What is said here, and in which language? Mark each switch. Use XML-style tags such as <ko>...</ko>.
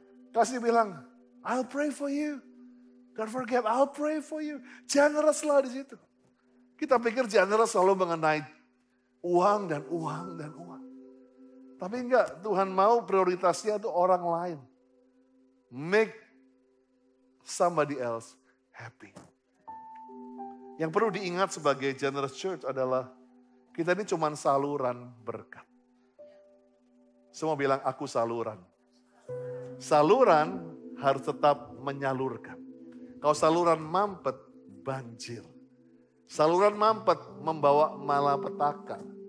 <id>Kasih bilang,</id> <en>I'll pray for you. Don't forget, I'll pray for you.</en> <id>Generous lah di situ. Kita pikir generous selalu mengenai uang dan uang. Tapi enggak, Tuhan mau prioritasnya itu orang lain.</id> <en>Make somebody else happy.</en> <id>Yang perlu diingat sebagai generous church adalah kita ini cuma saluran berkat. Semua bilang aku saluran. Saluran harus tetap menyalurkan. Kalau saluran mampet, banjir. Saluran mampet membawa malapetaka.</id>